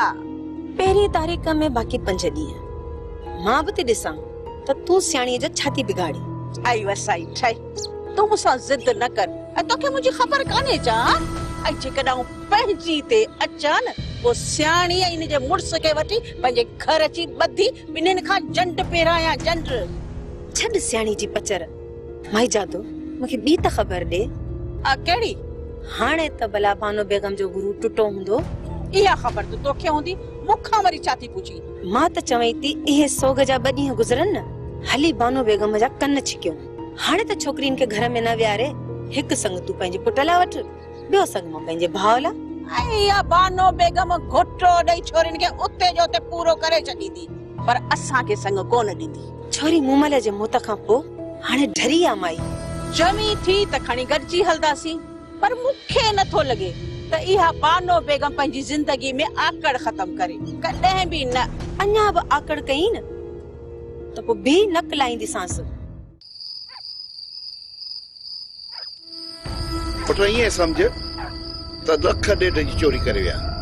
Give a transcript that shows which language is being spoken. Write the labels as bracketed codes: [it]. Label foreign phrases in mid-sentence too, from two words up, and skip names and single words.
[sd] पहिरीं तारीख़ में बाक़ी 5 ॾींहं मां बि थी ॾिसां त तूं सियाणीअ जो छाती बिगाड़ी। आई वसाई ठही, तूं मूंसां ज़िद न कर। ऐं तोखे मुंहिंजी ख़बर कान्हे छा? ऐं जेकॾहिं पंहिंजी ते अचां न, पोइ सियाणी ऐं हिनजे मुड़ुस खे वठी पंहिंजे घर अची ॿधी ॿिन्हिनि खां जंड पहिरायां जंड। छॾ सियाणी जी पचर, माई जादो मूंखे ॿी त ख़बर ॾे। कहिड़ी? हाणे त भला बानो बेगम जो गुरु टुटो हूंदो, इहा ख़बर त तोखे हूंदी, मूंखां वरी छा थी पुछी? मां त चवई थी इहे सोग जा 2 ॾींहं गुज़रनि न, हली बानो बेगम जा कन छिकियो। हाणे त छोकिरीन खे घर में न वियारे, हिकु संग तूं पंहिंजे पुट लाइ वठ, ॿियो संग मां पंहिंजे भाउ लाइ। ऐं इहा बानो बेगम घुटो ॾेई छोरिन खे उते जो उते पूरो करे छॾींदी, पर असांखे संग कोन ॾींदी। छोरी मूमल जे मौत खां पोइ हाणे डरी आ माई। जमी थी त खणी गॾिजी हलदासीं, पर मूंखे नथो लॻे त इहा बानो बेगम पंहिंजी ज़िंदगी में आकड़ ख़तम करे, कॾहिं बि न। अञा बि आकड़ कई न त पोइ बि न कलाईंदीसांसि। पुट ईअं सम्झ त लख ॾेढ जी चोरी करे विया।